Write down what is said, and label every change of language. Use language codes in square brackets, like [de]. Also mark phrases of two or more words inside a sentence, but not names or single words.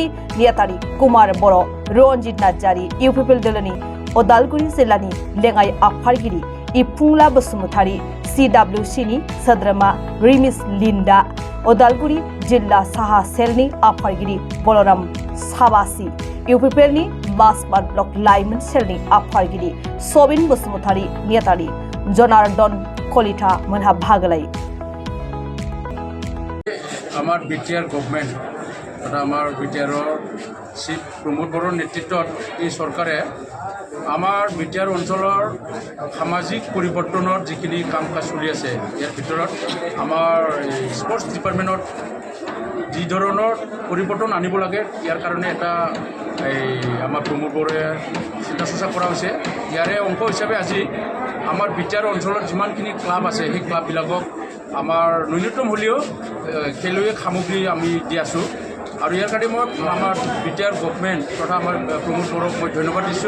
[brx] नेहाथारि कुमार बर', रन्जित नार्जारी, इउपिपिएल दोलोनि उदालगुरि जिल्लानि लेङाइ आफादगिरि इफुंला बसुमतारी, CWCनि सोद्रोमा रिमिस लिन्डा, उदालगुरि जिल्ला साहा सेलनि आफादगिरि बलराम साबासी, इउपिपिएलनि मासबाद ब्लक लाइमोन सेलनि आफादगिरि सबिन बसुमतारी, नेहाथारि जनार्दन कलिता मोनहा बाहागो लायो। [as] আমাৰ বিটিআৰ গভৰ্নমেণ্ট তথা আমাৰ বিটিআৰ চিফ প্ৰমোদ বড়োৰ নেতৃত্বত এই চৰকাৰে আমাৰ বিটিআৰ অঞ্চলৰ সামাজিক পৰিৱৰ্তনৰ যিখিনি কাম কাজ চলি আছে ইয়াৰ ভিতৰত আমাৰ স্পৰ্টছ ডিপাৰ্টমেণ্টত যি ধৰণৰ পৰিৱৰ্তন আনিব লাগে ইয়াৰ কাৰণে এটা আমাৰ প্ৰমোদ বড়োৱে চিন্তা চৰ্চা কৰা হৈছে। ইয়াৰে অংশ হিচাপে আজি আমাৰ বিটিআৰ অঞ্চলত যিমানখিনি ক্লাব আছে সেই ক্লাববিলাকক আমাৰ ন্যূনতম হ'লেও খেলুৱৈ সামগ্ৰী আমি দি আছোঁ আৰু ইয়াৰ কাৰণে মই আমাৰ বিটিআৰ গভৰ্নমেণ্ট তথা আমাৰ প্ৰমোদ বড়োক মই ধন্যবাদ দিছোঁ।